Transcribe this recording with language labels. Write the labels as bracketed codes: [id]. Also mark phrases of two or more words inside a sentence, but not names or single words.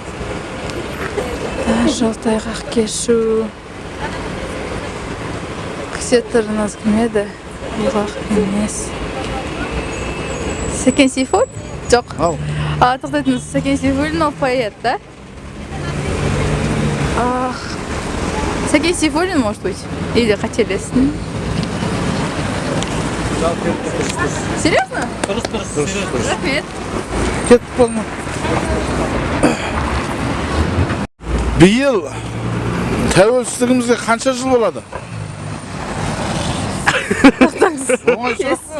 [kk] Тар жол тайғақ кешу. Кісе тұрыңыз кім еді? Бұлақ емес. Сәкен Сейфуллин? Жоқ. Ал. Тоқтай тұрыңыз, Сәкен Сейфуллин ол поэт, да? Сәкен Сейфуллин, [ru] может быть? [kk] Или қателестім? Серьезно? Дұрыс. Рахмет. Кеттік болма. Биыл тәуелсіздігімізге қанша жыл болады? Оңай сұрақ қой.